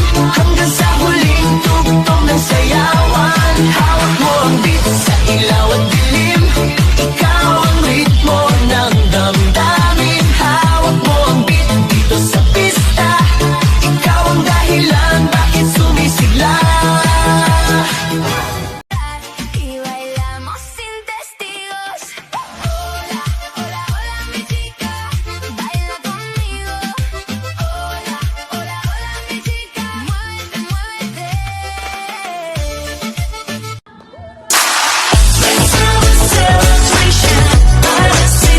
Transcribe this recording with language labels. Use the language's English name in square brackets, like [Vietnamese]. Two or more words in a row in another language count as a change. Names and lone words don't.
[Filipino] Hanggang sa huling tugtog ng sayawan. Hawak mo ang beat, sa ilaw at dilim. Ikaw ang ritmo ng damdamin. Hawak mo ang beat dito sa pista. Ikaw ang dahilan bakit sumisigla. [Spanish] Y bailamos sin testigos. Hola, hola, hola, mi chica, baila conmigo. Hola, hola, hola, mi chica, muévete, muévete. [English] Let's have a celebration, odyssey.